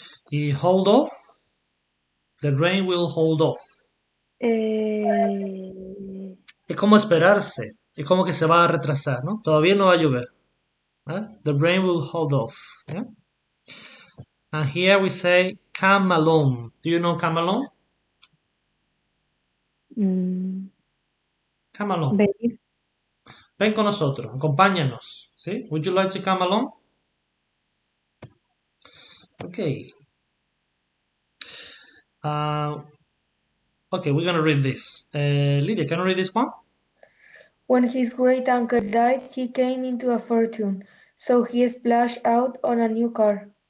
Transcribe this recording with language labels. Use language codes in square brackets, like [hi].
[en] Y hold off, the rain will hold off. Eh, [es] Es como esperarse, es como que se va a retrasar, ¿no? Todavía no va a llover. ¿Vale? [en] The rain will hold off. [es] ¿Yeah? [en] And here we say come along. Do you know come along? mm, Come along. [es] venir. Ven con nosotros, acompáñanos. ¿Sí? [en] Would you like to come along? Okay. Uh, okay, we're gonna read this. Lydia, can you read this one? When his great uncle died, he came into a fortune, so he splashed out on a new car.